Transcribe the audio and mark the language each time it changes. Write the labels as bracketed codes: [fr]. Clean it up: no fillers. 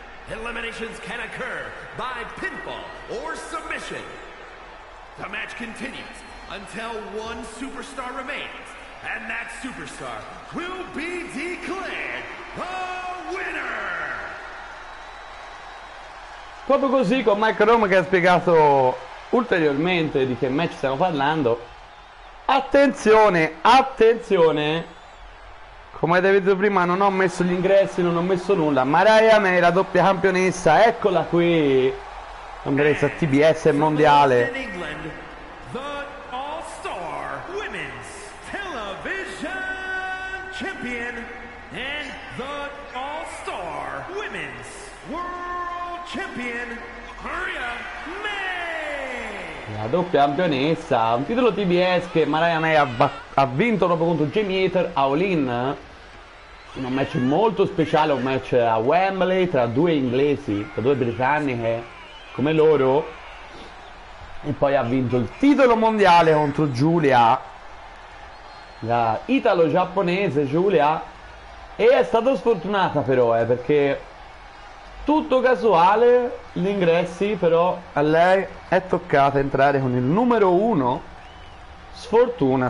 [en] Eliminations can occur by pinfall or submission. The match continues until one superstar remains, and that superstar will be declared the winner. [it] Proprio così, con Mike Rome che ha spiegato ulteriormente di che match stiamo parlando. Attenzione, attenzione! Come avete visto prima non ho messo gli ingressi, non ho messo nulla. Mariah May, la doppia campionessa, eccola qui. Campionessa TBS mondiale. [en] In England, the All-Star Women's Television Champion and the All-Star Women's World Champion, Mariah May. [it] La doppia campionessa, un titolo TBS che Mariah May ha vinto dopo contro Jamie Hayter a All In. Un match molto speciale, un match a Wembley tra due inglesi, tra due britanniche come loro, e poi ha vinto il titolo mondiale contro Giulia, la italo-giapponese Giulia, e è stata sfortunata però perché tutto casuale gli ingressi, però a lei è toccata entrare con il numero 1, sfortuna.